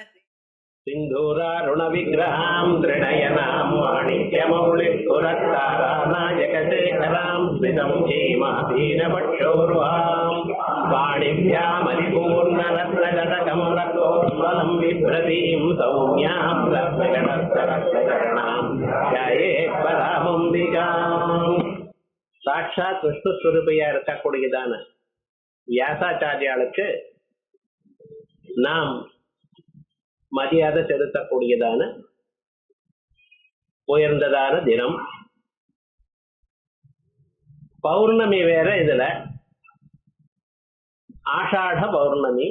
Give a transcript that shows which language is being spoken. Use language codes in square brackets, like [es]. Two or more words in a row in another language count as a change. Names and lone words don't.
[sa] सिन्धूरारुणविग्रहां त्रिनयनां वाणिज्यमौलिपुरस्तारानायकशेखरां स्मितं हेमाधीनपक्षोर्वां वाणिभ्यामलिपूर्णरत्नगतकं रक्तोज्ज्वलं बिभ्रतीं सौम्यां रत्नगणस्तरत्नचरणां ध्यायेत् परामम्बिकाम्. [ta] சாட்சாத் விஷ்ணு ஸ்வரூபியா இருக்கக்கூடியதான வியாசாச்சாரியாளுக்கு நாம் மரியாதை செலுத்தக்கூடியதான உயர்ந்ததான தினம். பௌர்ணமி வேற, இதுல ஆஷாட பௌர்ணமி.